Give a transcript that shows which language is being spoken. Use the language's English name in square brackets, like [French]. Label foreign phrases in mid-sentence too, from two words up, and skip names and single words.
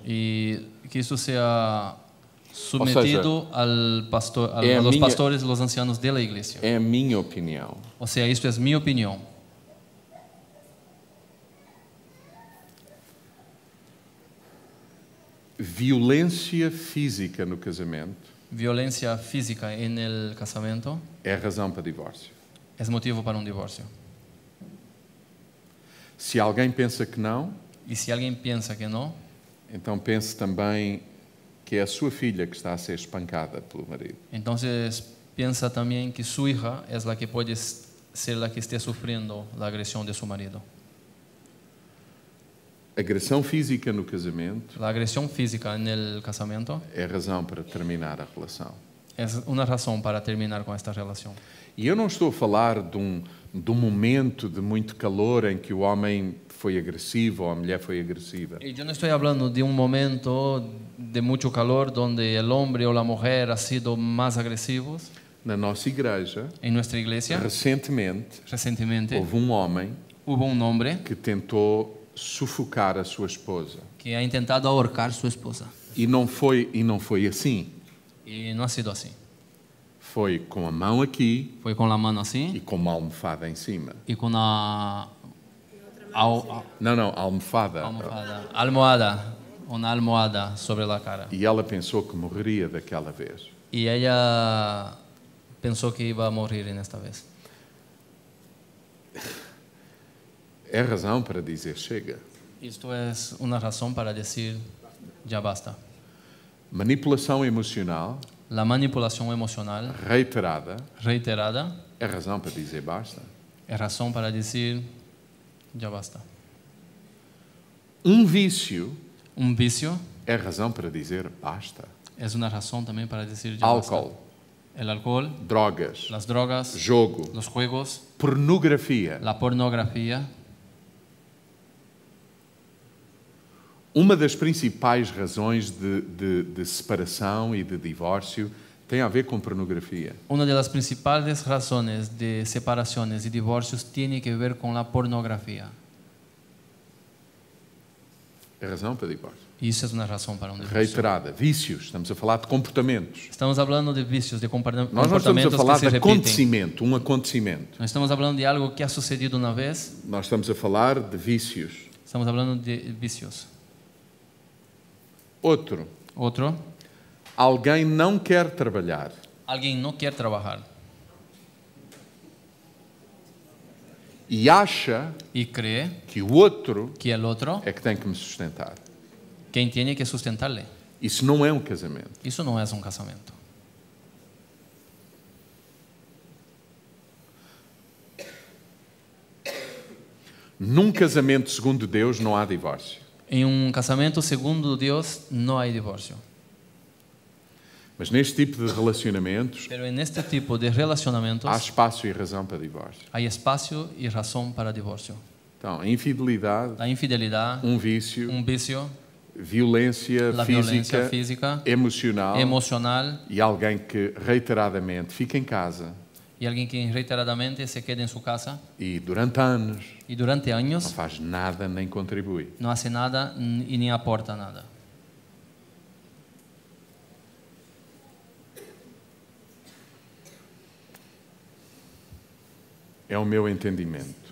[Spanish] y que esto sea sometido al pastor, a los [Portuguese] minha- [Spanish] pastores y los ancianos de la iglesia. [Portuguese] É a minha opinião. [Spanish] O sea, esto es mi opinión. [Portuguese] Violência física no casamento [Spanish] Violencia física en el casamiento [Portuguese] é razão para divórcio. [Spanish] es motivo para un divorcio. [Portuguese] Se alguém pensa que não, [Spanish] Y si alguien piensa que no, [Portuguese] então pense também que é a sua filha que está a ser espancada pelo marido. [Spanish] entonces piensa también que su hija es la que puede ser la que esté sufriendo la agresión de su marido. [Portuguese] Agressão física no casamento [Spanish] La agresión física en el casamiento [Portuguese] é razão para terminar a relação. [Spanish] es una razón para terminar con esta relación. [Portuguese] E eu não estou a falar de um momento de muito calor em que o homem foi agressivo ou a mulher foi agressiva. [Spanish] Y yo no estoy hablando de un momento de mucho calor donde el hombre o la mujer ha sido más agresivos. [Portuguese] Na nossa igreja, [Spanish] En nuestra iglesia, [Portuguese] recentemente, [Spanish] recientemente, [Portuguese] houve um homem [Spanish] hubo un hombre [Portuguese] que tentou sufocar a sua esposa. [Spanish] que ha intentado ahorcar a su esposa. [Portuguese] E não foi assim. [Spanish] Y no ha sido así. [Portuguese] Foi com a mão aqui [Spanish] Fue con la mano [Portuguese] e [Spanish] así [Portuguese] com uma almofada em cima. [Spanish] y con una [Portuguese] Não, almofada. [Spanish] almohada una almohada sobre la cara. [Portuguese] E ela pensou que morreria daquela vez. [Spanish] Y ella pensó que iba a morir en esta vez. [Portuguese] É razão para dizer chega. [Spanish] Esto es una razón para decir ya basta. [Portuguese] Manipulação emocional [Spanish] La manipulación emocional [Portuguese] reiterada [Spanish] reiterada [Portuguese] é razão para dizer basta. [Spanish] es razón para decir ya basta. [Portuguese] Um vício [Spanish] Un vicio [Portuguese] é razão para dizer basta. [Spanish] es una razón también para decir ya basta. [Portuguese] Álcool, [Spanish] El alcohol, [Portuguese] drogas, [Spanish] las drogas, [Portuguese] jogo, [Spanish] los juegos, [Portuguese] pornografia. [Spanish] la pornografía. [Portuguese] Uma das principais razões de separação e de divórcio tem a ver com pornografia. [Spanish] Una de las principales razones de separaciones y divorcios tiene que ver con la pornografía. [Portuguese] É razão para divórcio. [Spanish] Y eso es una razón para un divorcio. [Portuguese] Reiterada. Vícios. Estamos a falar de comportamentos. [Spanish] Estamos hablando de vicios, de [Portuguese] Nós não estamos a [Spanish] comportamientos que [Portuguese] falar [Spanish] se [Portuguese] de [Spanish] repiten. [Portuguese] acontecimento, um acontecimento. [Spanish] No estamos hablando de algo que ha sucedido una vez, [Portuguese] Nós estamos a falar de vícios. [Spanish] estamos hablando de vicios. [Portuguese] Outro. [Spanish] Otro, [Portuguese] Alguém não quer trabalhar. [Spanish] alguien no quiere trabajar [Portuguese] E acha [Spanish] y cree [Portuguese] que o outro [Spanish] que el otro, [Portuguese] é que tem que me sustentar. [Spanish] quien tiene que sustentarle. [Portuguese] Isso não é um casamento. [Spanish] Eso no es un casamiento. [Portuguese] Num casamento segundo Deus não há divórcio. [Spanish] En un casamiento segundo Dios no hay divorcio. [Portuguese] Mas neste tipo de relacionamentos [Spanish] Pero en este tipo de [Portuguese] há [Spanish] relacionamientos [Portuguese] espaço e razão para divórcio. [Spanish] hay espacio y razón para divorcio. [Portuguese] Então, a infidelidade, [Spanish] La infidelidad, [Portuguese] um vício, [Spanish] un vicio, [Portuguese] violência [Spanish] la [Portuguese] física, [Spanish] violencia física, [Portuguese] emocional [Spanish] emocional [Portuguese] e alguém que reiteradamente fica em casa [Spanish] y alguien que reiteradamente se queda en su casa [Portuguese] e durante anos [Spanish] y durante [Portuguese] não [Spanish] años [Portuguese] faz nada nem contribui. [Spanish] no hace nada y ni aporta nada. [Portuguese] É o meu entendimento.